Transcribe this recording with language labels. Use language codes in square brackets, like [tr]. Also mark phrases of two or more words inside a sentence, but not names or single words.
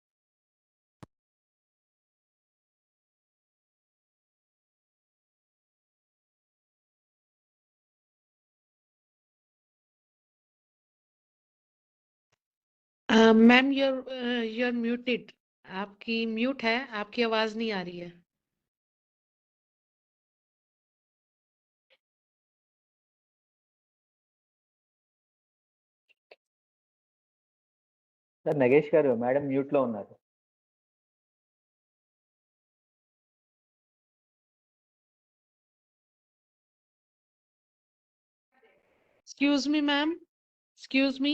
[en] मैम you're muted. [hi] आपकी म्यूट है, आपकी आवाज नहीं आ रही है. [te] సార్ నగేష్ గారు మేడం మ్యూట్ లో ఉన్నారు. [en] Excuse me मैम, excuse me.